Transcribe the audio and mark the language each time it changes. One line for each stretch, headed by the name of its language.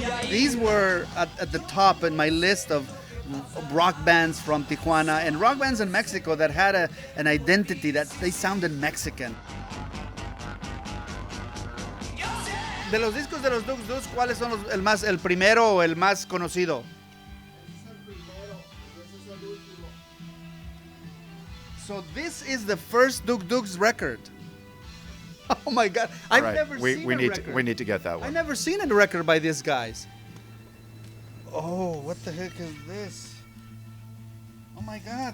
English: These were at the top in my list of rock bands from Tijuana and rock bands in Mexico that had an identity that they sounded Mexican.
Spanish: De los discos de los Dug Dugs, ¿cuáles son el primero o el más conocido?
English: So this is the first Dug Dugs record. Oh my God! I've never seen a record. We need to get that one. I've never seen a record by these guys. Oh, what the heck is this? Oh my God!